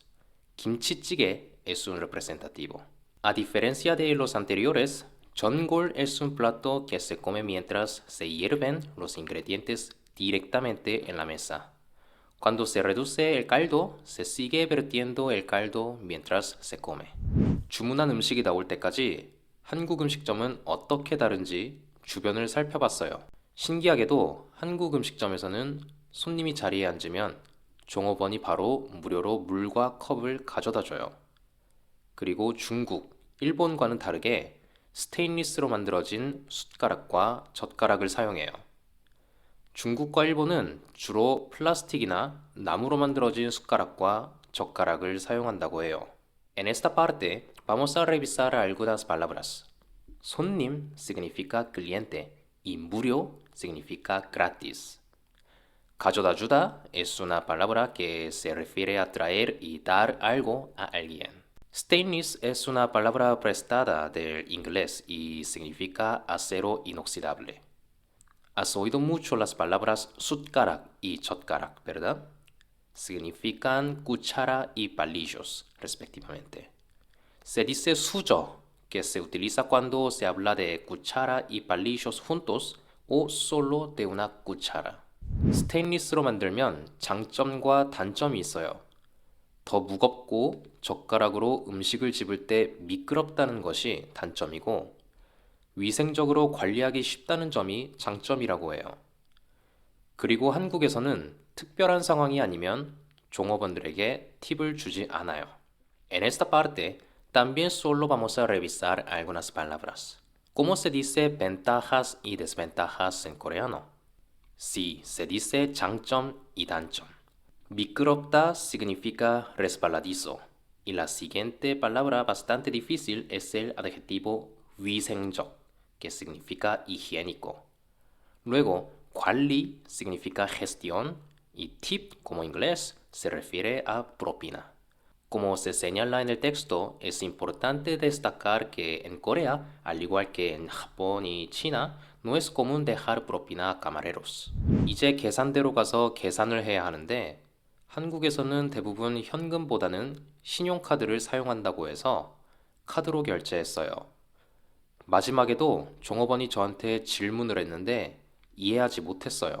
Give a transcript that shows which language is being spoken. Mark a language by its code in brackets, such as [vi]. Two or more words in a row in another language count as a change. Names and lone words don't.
[es] Kimchi-jjigae es un representativo. A diferencia de los anteriores, jeongol es un plato que se come mientras se hierven los ingredientes directamente en la mesa. Cuando se reduce el caldo, se sigue vertiendo el caldo mientras se come. [ko] 주문한 음식이 나올 때까지 한국 음식점은 어떻게 다른지 주변을 살펴봤어요. 신기하게도 한국 음식점에서는 손님이 자리에 앉으면 종업원이 바로 무료로 물과 컵을 가져다 줘요. 그리고 중국, 일본과는 다르게 스테인리스로 만들어진 숟가락과 젓가락을 사용해요. 중국과 일본은 주로 플라스틱이나 나무로 만들어진 숟가락과 젓가락을 사용한다고 해요. [es] En esta parte vamos a revisar algunas palabras. 손님 significa cliente y 무료 significa gratis. [ko] 가져다 주다 [es] es una palabra que se refiere a traer y dar algo a alguien. Stainless es una palabra prestada del inglés y significa acero inoxidable. Has oído mucho las palabras 숟가락 y 젓가락, ¿verdad? Significan cuchara y palillos, respectivamente. Se dice 수저, que se utiliza cuando se habla de cuchara y palillos juntos o solo de una cuchara. [ko] 스테인리스로 만들면 장점과 단점이 있어요. 더 무겁고 젓가락으로 음식을 집을 때 미끄럽다는 것이 단점이고 위생적으로 관리하기 쉽다는 점이 장점이라고 해요. 그리고 한국에서는 특별한 상황이 아니면 종업원들에게 팁을 주지 않아요. [es] En esta parte también solo vamos a revisar algunas palabras. ¿Cómo se dice ventajas y desventajas en coreano? Sí, se dice 장점 y 단점. 미끄럽다 significa resbaladizo y la siguiente palabra bastante difícil es el adjetivo 위생적, que significa higiénico. Luego, 관리 significa gestión y tip, como inglés, se refiere a propina. Como se señala en el texto, es importante destacar que en Corea, al igual que en Japón y China, no es común dejar propina a camareros. [ko] 이제 계산대로 가서 계산을 해야 하는데 한국에서는 대부분 현금보다는 신용카드를 사용한다고 해서 카드로 결제했어요. 마지막에도 종업원이 저한테 질문을 했는데 이해하지 못했어요.